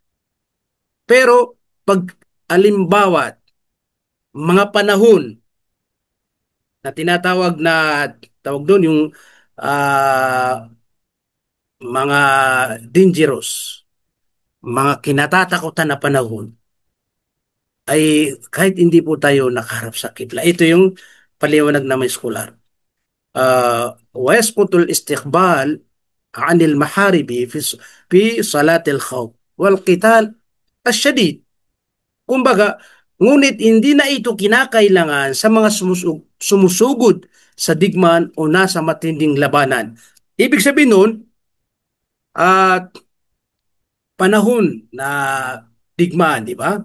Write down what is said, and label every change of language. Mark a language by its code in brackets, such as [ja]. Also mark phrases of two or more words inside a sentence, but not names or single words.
[tl] pero pag alimbawa, mga panahon na tinatawag na tawag doon yung ah, mga dangerous, mga kinatatakutan na panahon ay kahit hindi po tayo nakaharap sa kibla. Ito yung paliwanag na may scholar. [ar] ويسقط الاستقبال عن المحارب في صلاة الخوف والقتال الشديد. [tl] Kumbaga, ngunit hindi na ito kinakailangan sa mga sumusugod sa digmaan o nasa matinding labanan. Ibig sabihin nun, at panahon na digmaan, di ba?